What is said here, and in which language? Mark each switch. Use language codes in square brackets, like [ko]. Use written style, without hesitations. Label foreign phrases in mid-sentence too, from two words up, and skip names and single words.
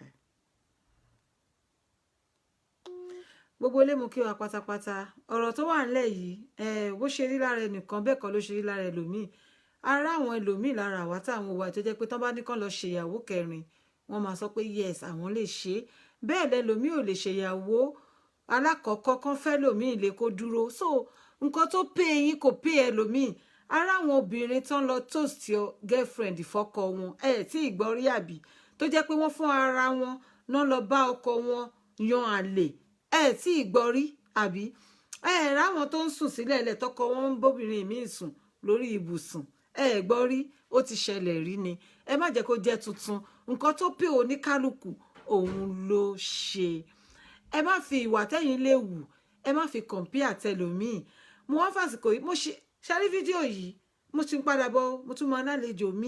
[yo] gbogbo ilé mo kí wa pátápátá ọ̀rọ̀ tó wà nílẹ̀ yìí bó ṣe rí lára ẹnìkan bẹ́ẹ̀ kọ́ ló ṣe rí lára ẹlòmíì ara àwọn ẹlòmíì lára àwa táwọn òwà tó jẹ́ pé tán bá ní kán lọ ṣèyàwó kẹrin wọ́n máa sọ pé yes àwọn lè ṣe bẹ́ẹ̀ lẹ́lòmíì ò lè ṣèyàwó alákọ̀ọ́kọ́ kán fẹ́ lòmíì lè kó dúró so nǹkan tó pé yín kò pé ẹlòmíì ara àwọn obìnrin tán lọ [en] toast your girlfriend [yo] fọ́kọ wọn tí ìgbọ́rí àbí tó jẹ́ pé wọ́n fún ara wọn náà lọ bá ọkọ wọn yan àlè tí ìgbọ́rí àbí ráwọn tó ń sùn sílẹ̀ ilẹ̀ tọkọ wọn ń bóbìnrin míì sùn lórí ibùsùn gbọ́rí ó ti ṣẹlẹ̀ rí ni ẹ má jẹ́ kó jẹ́ tuntun nǹkan tó pé oníkálukú òun ló ṣe ẹ má fi ìwà tẹ́yìn lè wù ẹ má fi compare tẹlòmíì mo wá fàsìkò yìí mo ṣe fídíò yìí mo ti ń padà bọ̀ mo tún mọ alálejò